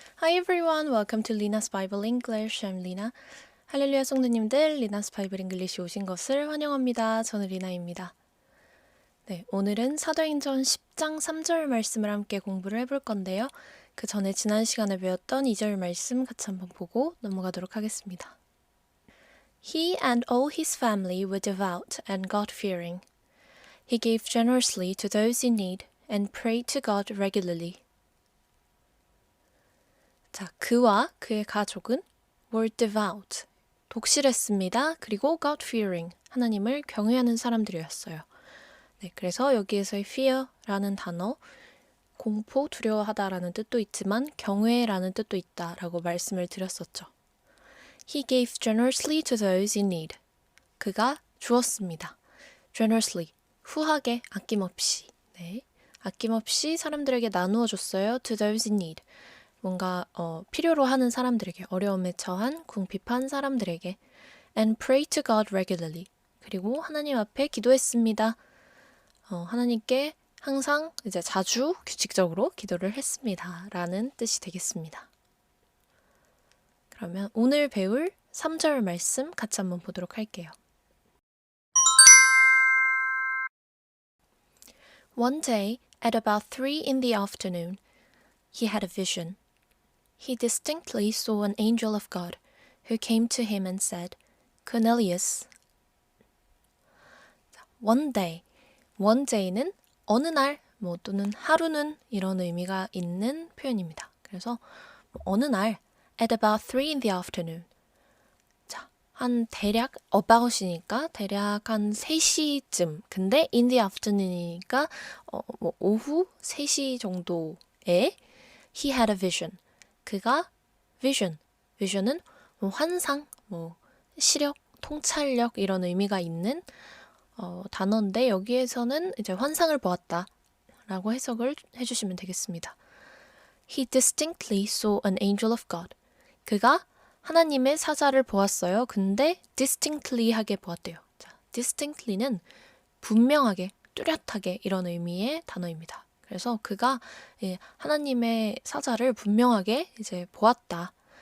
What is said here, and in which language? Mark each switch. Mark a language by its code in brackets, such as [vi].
[en] everyone, welcome to Lina's Bible English. I'm Lina. [ko] 할렐루야 성도님들, Lina's Bible English 오신 것을 환영합니다. 저는 리나입니다. 네, 오늘은 사도행전 10장 3절 말씀을 함께 공부를 해볼 건데요. 그 전에 지난 시간에 배웠던 2절 말씀 같이 한번 보고 넘어가도록 하겠습니다. [en] He and all his family were devout and God-fearing. He gave generously to those in need and prayed to God regularly. [ko] 자, 그와 그의 가족은 [en] were devout, [ko] 독실했습니다. 그리고 God-fearing, 하나님을 경외하는 사람들이었어요. 네, 그래서 여기에서의 fear라는 단어, 공포, 두려워하다라는 뜻도 있지만 경외라는 뜻도 있다라고 말씀을 드렸었죠. [en] He gave generously to those in need. [ko] 그가 주었습니다. generously, 후하게, 아낌없이. 네, 아낌없이 사람들에게 나누어 줬어요. [en] to those in need. [ko] 뭔가 필요로 하는 사람들에게, 어려움에 처한 궁핍한 사람들에게 [en] and pray to God regularly. [ko] 그리고 하나님 앞에 기도했습니다. 하나님께 항상 이제 자주 규칙적으로 기도를 했습니다. 라는 뜻이 되겠습니다. 그러면 오늘 배울 3절 말씀 같이 한번 보도록 할게요. [en] One day, at about 3 in the afternoon, he had a vision. He distinctly saw an angel of God who came to him and said, Cornelius. One day. [ko] One day는 어느 날, 또는 하루는 이런 의미가 있는 표현입니다. 그래서 어느 날, [en] at about 3 in the afternoon. [ko] 자, 한 대략 about이니까 대략 한 3시쯤. 근데 [en] in the afternoon [ko] 이니까 오후 3시 정도에 [en] he had a vision. [ko] 그가 vision은 환상, 시력, 통찰력 이런 의미가 있는 단어인데 여기에서는 이제 환상을 보았다라고 해석을 해주시면 되겠습니다. [en] He distinctly saw an angel of God. [ko] 그가 하나님의 사자를 보았어요. 근데 distinctly하게 보았대요. 자, distinctly는 분명하게, 뚜렷하게 이런 의미의 단어입니다. 그래서 그가 하나님의 사자를 분명하게 이제 보았다.